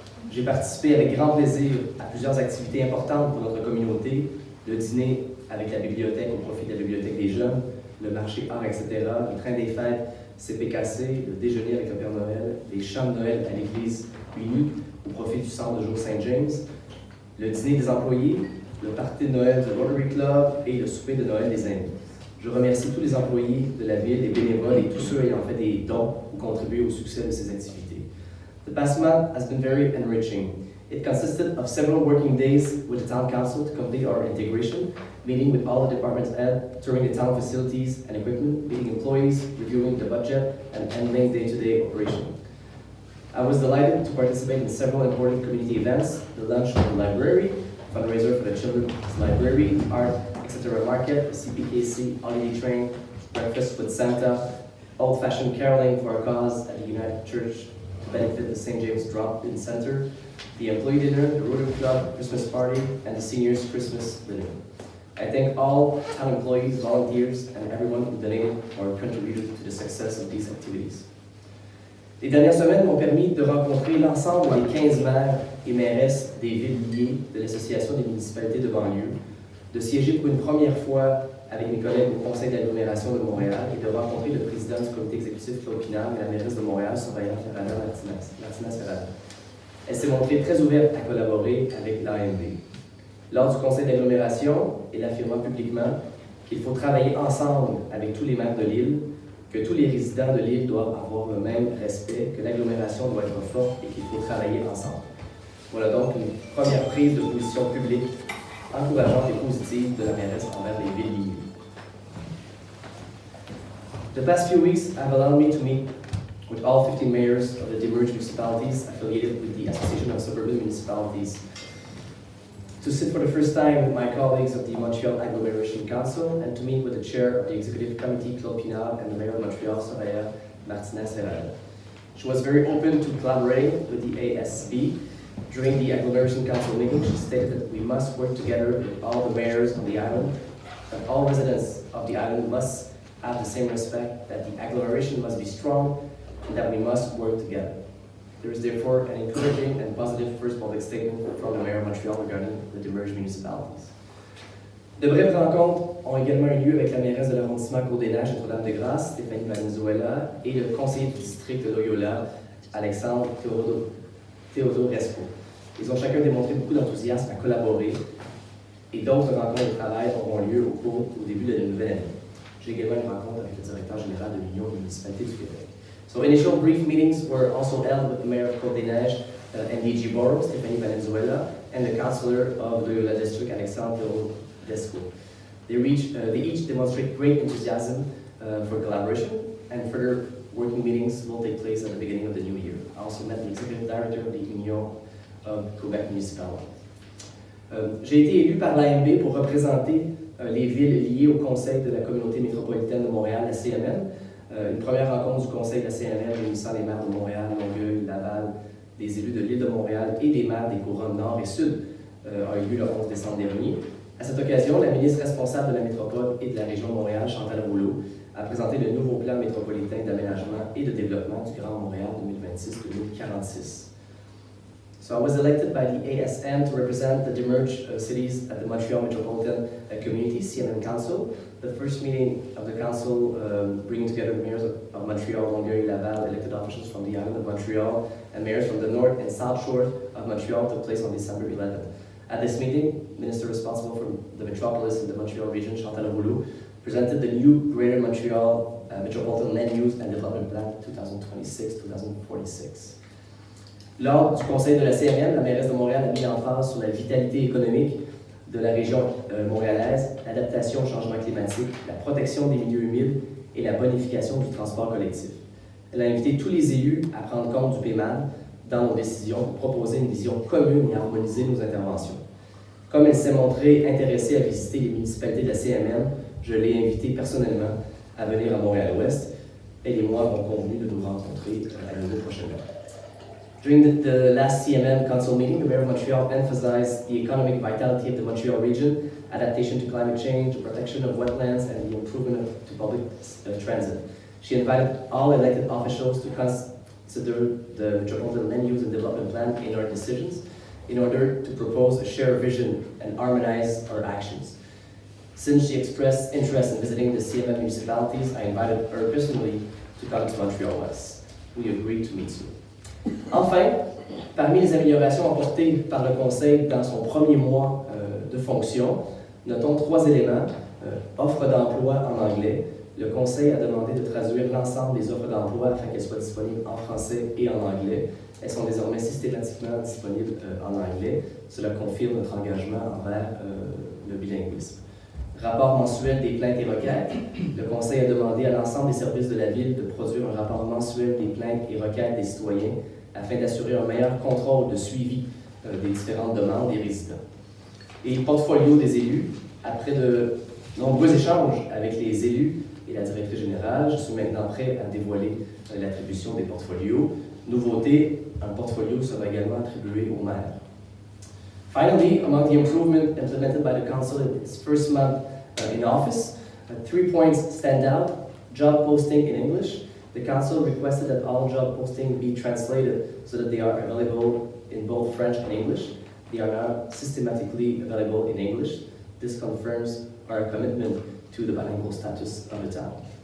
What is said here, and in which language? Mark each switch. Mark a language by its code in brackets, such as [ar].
[fr] J'ai participé avec grand plaisir à plusieurs activités importantes pour notre communauté, le dîner avec la bibliothèque au profit de la bibliothèque des jeunes, le marché art, etc., le train des fêtes CPKC, le déjeuner avec le Père Noël, les chants de Noël à l'église unie au profit du centre de jour Saint-James, le dîner des employés, le party de Noël du Rotary Club et le souper de Noël des aînés. Je remercie tous les employés de la ville, les bénévoles et tous ceux ayant fait des dons ou contribué au succès de ces activités. [en] The past month has been very enriching. It consisted of several working days with the Town Council to complete our integration, meeting with all the departments head, touring the town facilities and equipment, meeting employees, reviewing the budget, and handling day-to-day operation. I was delighted to participate in several important community events, the lunch at the library, fundraiser for the children's library, art, etc. market, the CPKC holiday train, breakfast with Santa, old-fashioned caroling for a cause at the United Church to benefit the St. James Drop-In Center, the employee dinner, the Rotary Club Christmas party, and the seniors' Christmas dinner. I thank all town employees, volunteers, and everyone who donated or contributed to the success of these activities. [fr] Les dernières semaines m'ont permis de rencontrer l'ensemble des 15 maires et mairesses des villes liées de l'Association des municipalités de banlieue, de siéger pour une première fois avec mes collègues au conseil d'agglomération de Montréal et de rencontrer le président du comité exécutif Claude Pinard et la mairesse de Montréal, surveillante Martinez Ferrada. Elle s'est montrée très ouverte à collaborer avec l'AMV. Lors du conseil d'agglomération, elle affirma publiquement qu'il faut travailler ensemble avec tous les maires de l'île, que tous les résidents de l'île doivent avoir le même respect, que l'agglomération doit être forte et qu'il faut travailler ensemble. Voilà donc une première prise de position publique encourageante et positive de la mairesse envers les villes liées. [en] The past few weeks have allowed me to meet with all 15 mayors of the demerged municipalities affiliated with the Association of Suburban Municipalities, to sit for the first time with my colleagues of the Montreal Agglomeration Council, and to meet with the chair of the Executive Committee, Claude Pinard, and the mayor of Montreal, Soraya Martinez Ferrada. She was very open to collaborating with the ASB During the agglomeration council meeting, she stated that we must work together with all the mayors on the island, that all residents of the island must have the same respect, that the agglomeration must be strong, and that we must work together. There is therefore an encouraging and positive first public statement from the Mayor of Montreal regarding the demerged municipalities. [fr] De brèves rencontres ont également eu lieu avec la mairesse de l'arrondissement Côte-des-Neiges Notre-Dame-de-Grâce, Stéphanie Valenzuela, et le conseiller du district de Loyola, Alexandre Teodorescu. Ils ont chacun démontré beaucoup d'enthousiasme à collaborer, et d'autres rencontres de travail auront lieu au début de la nouvelle année. J'ai également une rencontre avec le directeur général de l'Union des municipalités du Québec. [en] So initial brief meetings were also held with the mayor of Côte-des-Neiges, NDG Borough, Stéphanie Valenzuela, and the councillor of Loyola District, Alexandre Teodorescu. They each demonstrate great enthusiasm for collaboration, and further working meetings will take place at the beginning of the new year. I also met the executive director of the Union of Quebec Municipalities. [fr] J'ai été élu par l'AMB pour représenter les villes liées au conseil de la communauté métropolitaine de Montréal, la CMM. Une première rencontre du conseil de la CMM réunissant les maires de Montréal, Longueuil, Laval, des élus de l'île de Montréal et des maires des couronnes nord et sud a eu lieu le 11 décembre dernier. À cette occasion, la ministre responsable de la métropole et de la région de Montréal, Chantal Rouleau, a présenté le nouveau plan métropolitain d'aménagement et de développement du Grand Montréal 2026-2046. [en] So I was elected by the ASM to represent the demerged cities at the Montreal Metropolitan Community, CMM Council. The first meeting of the council bringing together the mayors of Montreal, Longueuil, Laval, elected officials from the island of Montreal, and mayors from the north and south shore of Montreal took place on December 11th. At this meeting, Minister responsible for the metropolis in the Montreal region, Chantal Rouleau, presented the new Greater Montreal Metropolitan Land Use and Development Plan 2026-2046. [fr] Lors du conseil de la CMM, la mairesse de Montréal a mis l'emphase sur la vitalité économique de la région montréalaise, l'adaptation au changement climatique, la protection des milieux humides et la bonification du transport collectif. Elle a invité tous les élus à prendre compte du PMAD dans nos décisions pour proposer une vision commune et harmoniser nos interventions. Comme elle s'est montrée intéressée à visiter les municipalités de la CMM, je l'ai invitée personnellement à venir à Montréal-Ouest. Elle et moi avons convenu de nous rencontrer à nouveau prochainement. [en] During the last CMM Council meeting, the Mayor of Montreal emphasized the economic vitality of the Montreal region, adaptation to climate change, the protection of wetlands, and the improvement to public transit. She invited all elected officials to consider the Metropolitan Land Use and Development Plan in our decisions in order to propose a shared vision and harmonize our actions. Since she expressed interest in visiting the CMM municipalities, I invited her personally to come to Montreal-Ouest. We agreed to meet soon. [fr] Enfin, parmi les améliorations apportées par le Conseil dans son premier mois de fonction, notons 3 éléments. Offre d'emploi en anglais. Le Conseil a demandé de traduire l'ensemble des offres d'emploi afin qu'elles soient disponibles en français et en anglais. Elles sont désormais systématiquement disponibles en anglais. Cela confirme notre engagement envers le bilinguisme. Rapport mensuel des plaintes et requêtes. Le Conseil a demandé à l'ensemble des services de la Ville de produire un rapport mensuel des plaintes et requêtes des citoyens afin d'assurer un meilleur contrôle de suivi des différentes demandes des résidents. Et portfolio des élus. Après de nombreux échanges avec les élus et la directrice générale, je suis maintenant prêt à dévoiler l'attribution des portfolios. Nouveauté, un portfolio sera également attribué au maire. [en] Finally, among the improvements implemented by the Council in its first month in office, 3 points stand out. Job posting in English. The Council requested that all job postings be translated so that they are available in both French and English. They are now systematically available in English. This confirms our commitment to the bilingual status of the town.